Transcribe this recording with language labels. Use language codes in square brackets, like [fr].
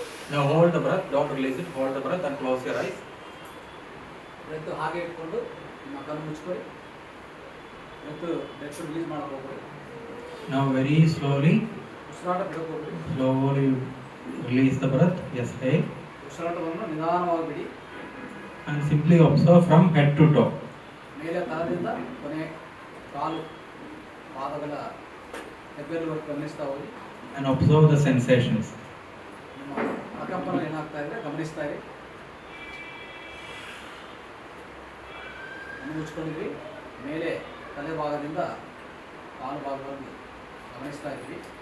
[en] Now hold the breath, don't release it, hold the breath and close your eyes. [kn] Breath ಹಾಗೆ ಇಟ್ಕೊಂಡು ನಿಮ್ಮ ಕಣ್ಣು ಮುಚ್ಕೊಳ್ಳಿ. [en] breath release [kn] ಮಾಡಕ್ಕೆ ಹೋಗ್ಬೇಡಿ. [en] Now very slowly, [kn] ಉಸಿರಾಟ ಬಿಡಕ್ಕೆ ಹೋಗ್ಬೇಡಿ. [en] slowly release the breath. Yes, hey. [kn] ಉಸಿರಾಟವನ್ನು ನಿಧಾನವಾಗಿ ಬಿಡಿ. [en] And simply observe from head to toe. [kn] ಮೇಲೆ ತಲದಿಂದ ಕೊನೆ ಕಾಲು ಪಾದಗಳ ಹೆಬ್ಬೆರಳುವರೆಗೂ ಗಮನಿಸ್ತಾ ಹೋಗಿ. [en] And observe the sensations. [kn] ನಿಮ್ಮ ಪ್ರಕಂಪನ ಏನಾಗ್ತಾ ಇದೆ ಗಮನಿಸ್ತಾ ಇರಿ. ಮುಚ್ಕೊಂಡಿದ್ವಿ. ಮೇಲೆ ತಲೆ ಭಾಗದಿಂದ ಕಾಲು ಭಾಗವನ್ನು ಗಮನಿಸ್ತಾ ಇದ್ವಿ.